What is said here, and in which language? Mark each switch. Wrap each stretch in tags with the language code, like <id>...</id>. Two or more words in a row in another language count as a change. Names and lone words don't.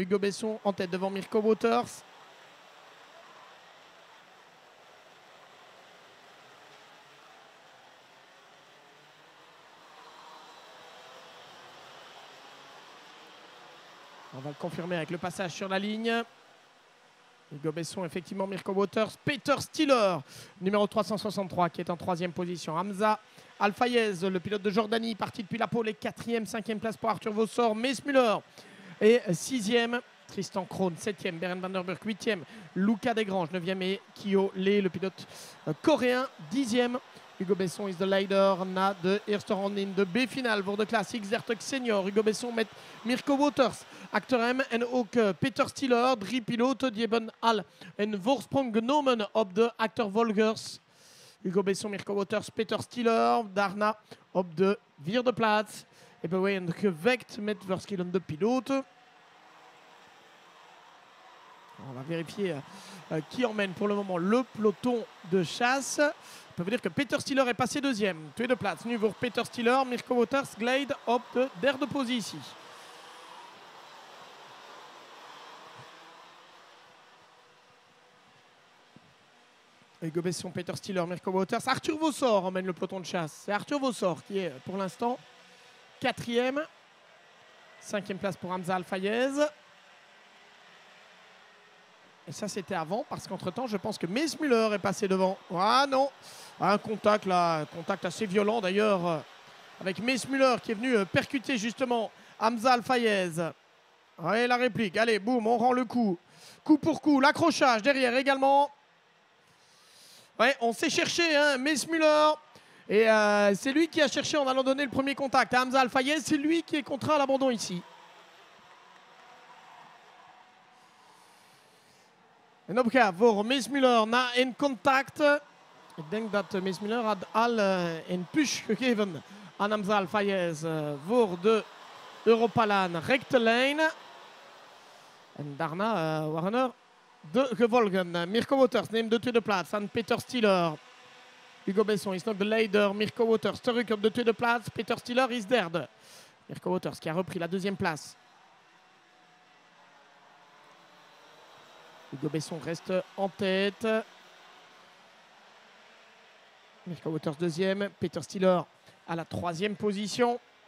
<fr>Hugo Besson en tête devant Mirko Waters. On va le confirmer avec le passage sur la ligne. Hugo Besson, effectivement, Mirko Waters. Peter Stiller, numéro 363, qui est en 3e position. Hamza Al-Fayez, le pilote de Jordanie, parti depuis la pole, 4e, 5e place pour Arthur Vossor. Mees Muller et 6e. Tristan Krohn, 7e. Beren van der Burg, 8e. Luca Desgranges, 9e. Et Kyo Lee, le pilote coréen, 10e.</fr> <nl>Hugo Besson is de leider na de eerste ronde in de B-finale voor de klassiek Zertuk senior. Hugo Besson met Mirko Waters achter hem en ook Peter Stiller. 3 piloten die hebben al een voorsprong genomen op de achtervolgers. Hugo Besson, Mirko Waters, Peter Stiller. Daarna op de 4e plaats hebben we een gevecht met verschillende piloten.</nl> <fr>On va vérifier qui emmène pour le moment le peloton de chasse. On peut vous dire que Peter Stiller est passé 2e.</fr> <nl>Tweede plaats nu voor Peter Stiller. Mirko Waters glijdt op de 3e positie. Hugo Besson, Peter Stiller, Mirko Waters.</nl> <fr>Arthur Vossor emmène le peloton de chasse. C'est Arthur Vossor qui est pour l'instant 4e. 5e place pour Hamza Al-Fayez. Et ça, c'était avant, parce qu'entre-temps, je pense que Mees Muller est passé devant. Ah non, un contact là, contact assez violent d'ailleurs, avec Mees Muller qui est venu percuter justement Hamza Al-Fayez. Ouais, la réplique, allez, boum, on rend le coup. Coup pour coup, l'accrochage derrière également. Ouais, on s'est cherché, hein, Mees Muller. Et c'est lui qui a cherché en allant donner le premier contact à Hamza Al-Fayez. C'est lui qui est contraint à l'abandon ici.</fr> <nl>En op gaat voor Mees Muller na een contact. Ik denk dat Mees Muller had al een push gegeven aan Hamza Al-Fayez voor de Europalaan rechte lijn. En daarna waren er de gevolgen. Mirko Waters neemt de tweede plaats van Peter Stiller. Hugo Besson is nog de leider. Mirko Waters terug op de tweede plaats. Peter Stiller is derde.</nl> <fr>Mirko Waters qui a repris la 2e place. Hugo Besson reste en tête. Mirko Waters 2e. Peter Stiller à la 3e position.</fr>